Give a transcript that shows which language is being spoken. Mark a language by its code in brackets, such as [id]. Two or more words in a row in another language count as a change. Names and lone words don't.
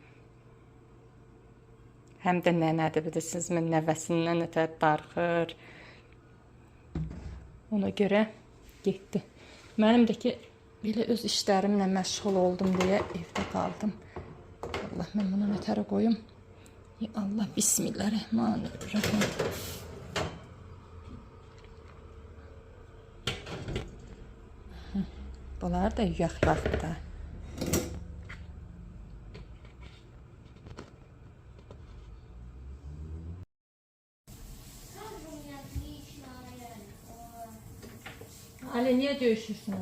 [az] Həm də nənədir, bilirsinizmi, nəvəsindən ötər darxır. Ona görə getdi. Mənim də ki, belə öz işlərimlə məşğul oldum deyə evdə qaldım. Allah, mən bunu nətərə qoyum. [ar] يا الله، بسم الله الرحمن الرحيم. [az] Bunlar da yuyaq-yuyaqdır da. [tr] Ali, niye dövüşürsünüz?